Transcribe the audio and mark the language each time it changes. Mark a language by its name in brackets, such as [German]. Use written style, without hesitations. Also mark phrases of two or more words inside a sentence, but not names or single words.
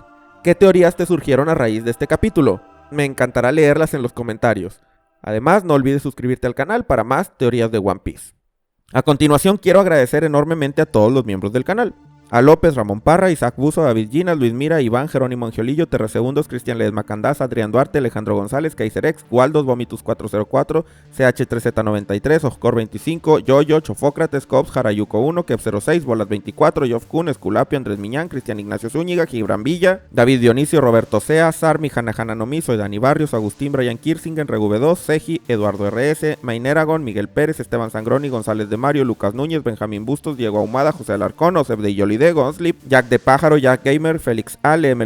[Spanish] ¿Qué teorías te surgieron a raíz de este capítulo? Me encantará leerlas en los comentarios. Además, no olvides suscribirte al canal para más teorías de One Piece. A continuación quiero agradecer enormemente a todos los miembros del canal. A López, Ramón Parra, Isaac Buzo, David Ginas, Luis Mira, Iván, Jerónimo Angiolillo, Terresegundos, Cristian Ledesma Candás, Adrián Duarte, Alejandro González, Kaiserex, Waldos, Vomitus 404, CH3Z93, Oscor 25, Yoyo, Chofócrates, Cops, Jarayuco 1, Kep 06, Bolas 24, Yof Kun, Esculapio, Andrés Miñán, Cristian Ignacio Zúñiga, Gibran Villa, David Dionisio, Roberto Sea, Sarmi, Hanahana Nomiso, Dani Barrios, Agustín, Brian Kirsingen, RV2, Seji, Eduardo RS, Maineragon, Miguel Pérez, Esteban Sangroni, González de Mario, Lucas Núñez, Benjamín Bustos, Diego Ahumada, José Alarcón, Osef de Yoli de Gonslip, Jack de Pájaro, Jack Gamer, Félix Ale, M.